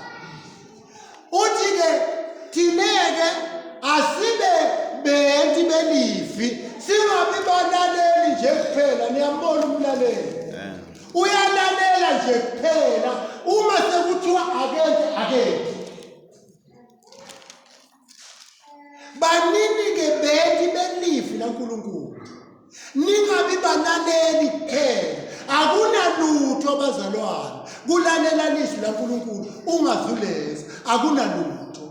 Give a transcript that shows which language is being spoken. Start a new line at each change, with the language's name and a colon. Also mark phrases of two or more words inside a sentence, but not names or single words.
Swati: Uthi-ke thine-ke asibe benti belivi singabi balaleli nje kuphela. Niyambona umlaleli? Uyalalela nje kuphela uma sekuthiwa akenze. Banini-ke benti belivi laNkulunkulu, ningabi balaleli kuphela.
Zulu: Akunalutho bazalwane kulalela ilizwi laNkulunkulu ungazuleza, akunalutho.